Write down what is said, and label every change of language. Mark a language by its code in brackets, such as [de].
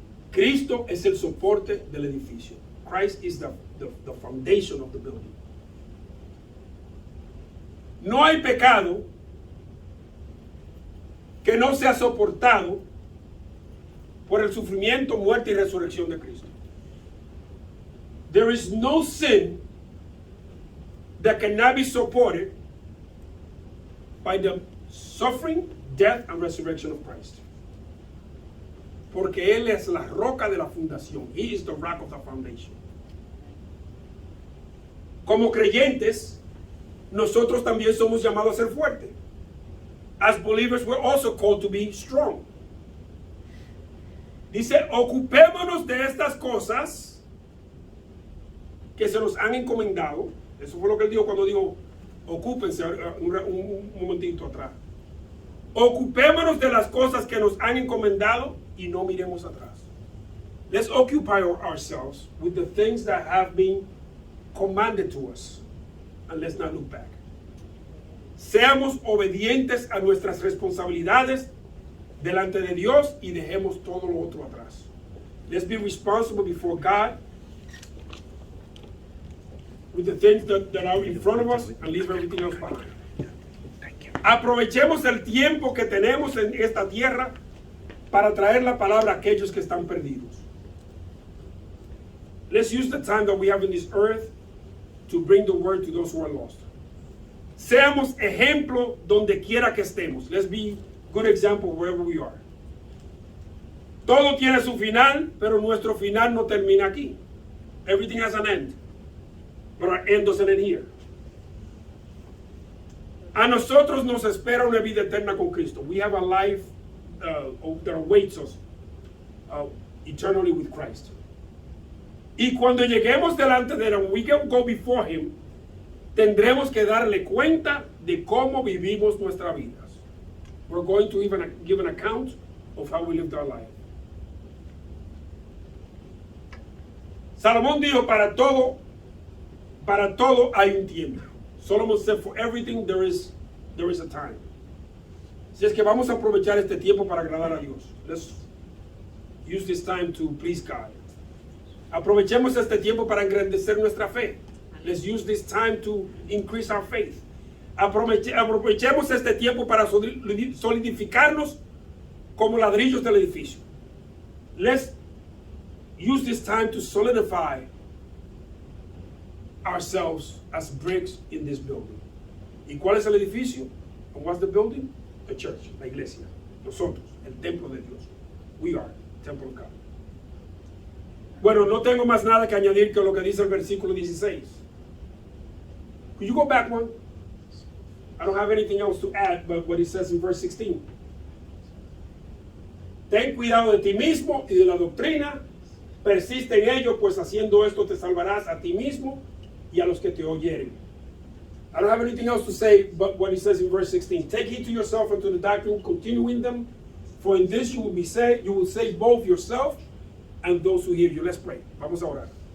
[es] Cristo es el soporte del edificio. [en] Christ is the foundation of the building. [es] No hay pecado que no sea soportado por el sufrimiento, muerte y resurrección de Cristo. [en] There is no sin that cannot be supported by the suffering, death, and resurrection of Christ. [es] Porque Él es la roca de la fundación. [en] He is the rock of the foundation. [es] Como creyentes, nosotros también somos llamados a ser fuertes. [en] As believers, we're also called to be strong. [es] Dice, ocupémonos de estas cosas que se nos han encomendado. Eso fue lo que él dijo cuando dijo, ocúpense un momentito atrás. Ocupémonos de las cosas que nos han encomendado y no miremos atrás. [en] Let's occupy ourselves with the things that have been commanded to us. And let's not look back. [es] Seamos obedientes a nuestras responsabilidades delante de Dios y dejemos todo lo otro atrás. [en] Let's be responsible before God with the things that are in front of us and leave everything else behind. [es] Aprovechemos el tiempo que tenemos en esta tierra para traer la palabra a aquellos que están perdidos. [en] Let's use the time that we have in this earth to bring the word to those who are lost. [es] Seamos ejemplo donde quiera que estemos. [en] Let's be good example wherever we are. [es] Todo tiene su final, pero nuestro final no termina aquí. [en] Everything has an end, but our end doesn't end here. [es] A nosotros nos espera una vida eterna con Cristo. [en] We have a life that awaits us eternally with Christ. [es] Y cuando lleguemos delante de Él, [en] when we go before Him, [es] tendremos que darle cuenta de cómo vivimos nuestras vidas. [en] We're going to even give an account of how we lived our life. [es] Salomón dijo, para todo hay un tiempo. [en] Solomon said, for everything there is a time. [es] Así es que vamos a aprovechar este tiempo para agradar a Dios. [en] Let's use this time to please God. [es] Aprovechemos este tiempo para engrandecer nuestra fe. [en] Let's use this time to increase our faith. [es] Aprovechemos este tiempo para solidificarnos como ladrillos del edificio. [en] Let's use this time to solidify ourselves as bricks in this building. [es] ¿Y cuál es el edificio? [en] And what's the building? The church, [es] la iglesia. Nosotros, el templo de Dios. [en] We are Temple of God. [es] Bueno, no tengo más nada que añadir que lo que dice el versículo 16. [en] Could you go back one? I don't have anything else to add but what it says in verse 16. [es] Ten cuidado de ti mismo y de la doctrina, persiste en ello, pues haciendo esto te salvarás a ti mismo y a los que te oyeren. [en] I don't have anything else to say but what he says in verse 16. Take heed to yourself and to the doctrine, continue in them, for in this you will be saved, you will save both yourself and those who hear you. Let's pray. [es] Vamos a orar.